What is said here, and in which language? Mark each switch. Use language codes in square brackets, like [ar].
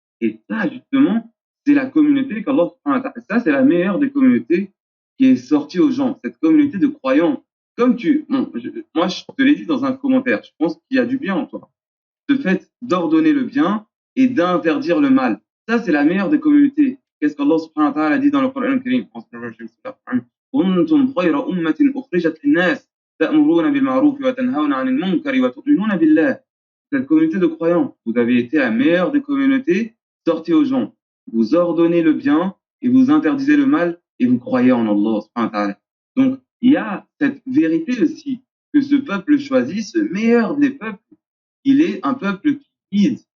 [fr] Et ça, justement, c'est la communauté qu'Allah, ça, c'est la meilleure des communautés qui est sortie aux gens. Cette communauté de croyants. Moi, je te l'ai dit dans un commentaire. Je pense qu'il y a du bien en toi. Le fait d'ordonner le bien et d'interdire le mal. Ça, c'est la meilleure des communautés. Qu'est-ce qu'Allah subhanahu wa ta'ala dit dans le Coran al-Karim? [ar] كنتم خير أمة أخرجت للناس تأمرون بالمعروف وتنهون عن المنكر وتؤمنون بالله. [fr] Cette communauté de croyants, vous avez été la meilleure des communautés sorties aux gens. Vous ordonnez le bien et vous interdisez le mal et vous croyez en Allah subhanahu wa ta'ala. Donc, il y a cette vérité aussi que ce peuple choisi, ce meilleur des peuples, il est un peuple qui guide.